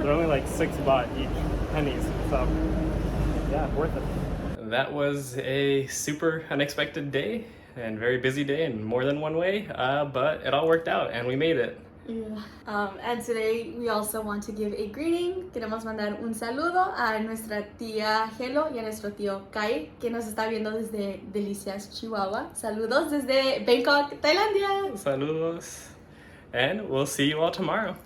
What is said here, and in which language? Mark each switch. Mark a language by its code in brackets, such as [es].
[en] They're only like 6 baht each, pennies, so yeah, worth it. That was a super unexpected day and very busy day in more than one way, but it all worked out and we made it. Yeah. And today we also want to give a greeting. [es] Queremos mandar un saludo a nuestra tía Hello y a nuestro tío Kai, que nos está viendo desde Delicias, Chihuahua. Saludos desde Bangkok, Tailandia. Saludos. [en] And we'll see you all tomorrow.